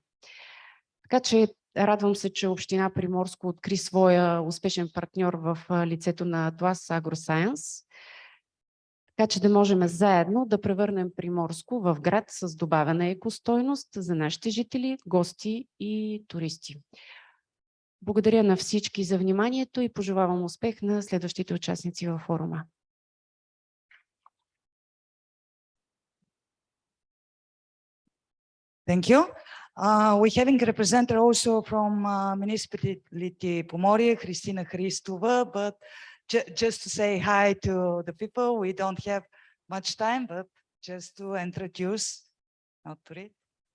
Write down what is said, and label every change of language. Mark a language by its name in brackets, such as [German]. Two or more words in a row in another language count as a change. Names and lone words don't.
[Bulgarian] Така че радвам се, че Община Приморско откри своя успешен партньор в лицето на Atlas AgroScience, така че да можем заедно да превърнем Приморско в град с добавена екостойност за нашите жители, гости и туристи. Благодаря на всички за вниманието и пожелавам успех на следващите участници във форума. [English] Thank you. We having a representative also from municipality Pomorie, Kristina Hristova, but just to say hi to the people, we don't have much time, but just to introduce, not to read.